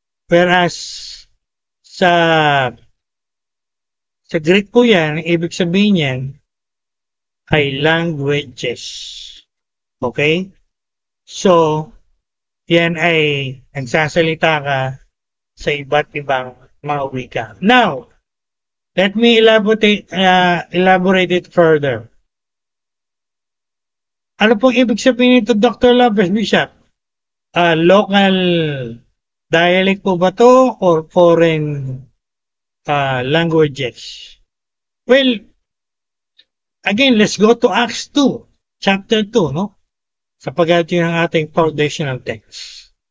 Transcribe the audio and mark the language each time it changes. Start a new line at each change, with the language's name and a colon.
Filipino: Whereas, sa Greek po yan, ibig sabihin yan, ay languages. Okay? So, yan ay nagsasalita ka sa iba't ibang mga wika.
English: Now, let me elaborate it further.
Filipino: Ano pong ibig sabihin nito, Dr. Lopez Bishop? Local dialect po ba to or foreign languages?
English: Well, again, let's go to Acts 2, chapter 2, no?
Filipino: Sapagkat yun ang ating foundational text.